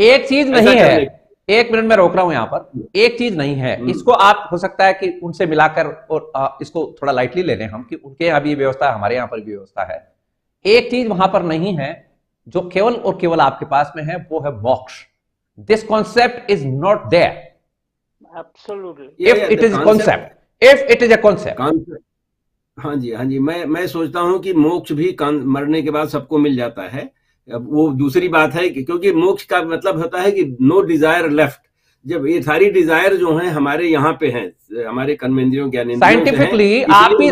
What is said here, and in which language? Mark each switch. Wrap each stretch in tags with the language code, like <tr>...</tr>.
<hi>एक चीज नहीं है, 1 मिनट में रोक रहा हूं यहां पर, एक चीज नहीं है, इसको आप हो सकता है कि उनसे मिलाकर और इसको थोड़ा लाइटली ले लें हम कि उनके यहाँ भी व्यवस्था है, हमारे यहाँ पर भी व्यवस्था है। एक चीज वहां पर नहीं है जो केवल और केवल आपके पास में है, वो है मोक्ष।</hi> <en>This concept is not there. Absolutely. If it is a concept, if it is a concept.</en> <hi>हाँ जी, हाँ जी, मैं सोचता हूँ कि मोक्ष भी मरने के बाद सबको मिल जाता है। अब वो दूसरी बात है कि क्योंकि मोक्ष का मतलब होता है कि</hi> <en>No desire left.</en> <hi>जब ये सारी डिजायर जो हैं हमारे यहाँ पे हैं, हमारे कर्मेंद्रियों ज्ञानेंद्रियों से हैं, साइंटिफिकली आप इसलिए भी इस</hi>